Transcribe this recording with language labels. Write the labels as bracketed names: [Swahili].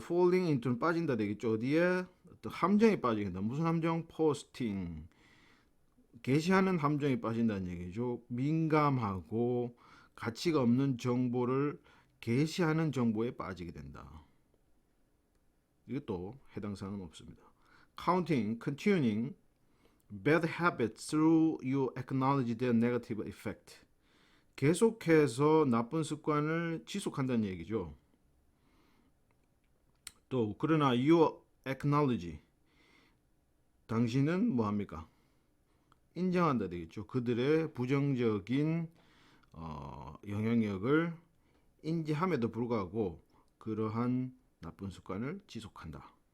[Korean] falling into는 빠진다 되겠죠. 어디에? 어떤 함정에 빠지게 된다. 무슨 함정? posting. 게시하는 함정에 빠진다는 얘기죠. 민감하고 가치가 없는 정보를 게시하는 정보에 빠지게 된다. 이것도 해당 사항은 없습니다. [English] Counting, continuing bad habits through you acknowledge their negative effect. [Korean] 계속해서 나쁜 습관을 지속한다는 얘기죠. 또 그러나 [English] you acknowledge [Korean] 당신은 뭐합니까? 인정한다 되겠죠. 그들의 부정적인 영향력을 인지함에도 불구하고 그러한 나쁜 습관을 지속한다.